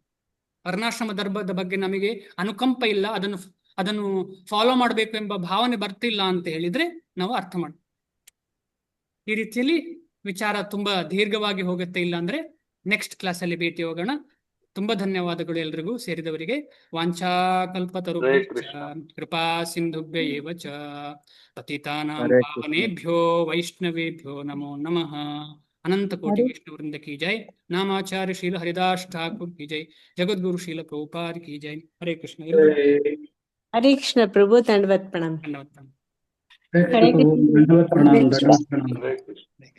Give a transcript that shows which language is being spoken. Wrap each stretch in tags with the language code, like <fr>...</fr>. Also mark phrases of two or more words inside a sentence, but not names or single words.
<kn>ವರ್ಣಾಶ್ರಮ ಧರ್ಮದ ಬಗ್ಗೆ ನಮಗೆ ಅನುಕಂಪ ಇಲ್ಲ, ಅದನ್ನು ಫಾಲೋ ಮಾಡಬೇಕು ಎಂಬ ಭಾವನೆ ಬರ್ತಿಲ್ಲ ಅಂತ ಹೇಳಿದ್ರೆ ನಾವು ಅರ್ಥ ಮಾಡಿ. ಈ ರೀತಿಯಲ್ಲಿ ವಿಚಾರ ತುಂಬಾ ದೀರ್ಘವಾಗಿ ಹೋಗುತ್ತೆ. ಇಲ್ಲ ಅಂದ್ರೆ ನೆಕ್ಸ್ಟ್ ಕ್ಲಾಸಲ್ಲಿ ಭೇಟಿ ಹೋಗೋಣ. ತುಂಬಾ ಧನ್ಯವಾದಗಳು ಎಲ್ರಿಗೂ, ಸೇರಿದವರಿಗೆ.</kn> <sa>ವಾಂಛಾ ಕಲ್ಪತರುಭ್ಯಶ್ಚ ಕೃಪಾ ಸಿಂಧುಭ್ಯ ಏವ ಚ ಪತಿತಾನಾಂ ಪಾವನೇಭ್ಯೋ ವೈಷ್ಣವೇಭ್ಯೋ ನಮೋ ನಮಃ.</sa> <hi>अनंत कोटि विष्णु वृंद की जय. नामाचार्य श्रील हरिदास ठाकुर की जय. जगत गुरु श्रील प्रभुपाद की जय. हरे कृष्ण. हरे कृष्ण प्रभु, दंडवत प्रणाम. धन्यवाद. हरे कृष्ण। हरे कृष्ण.</hi>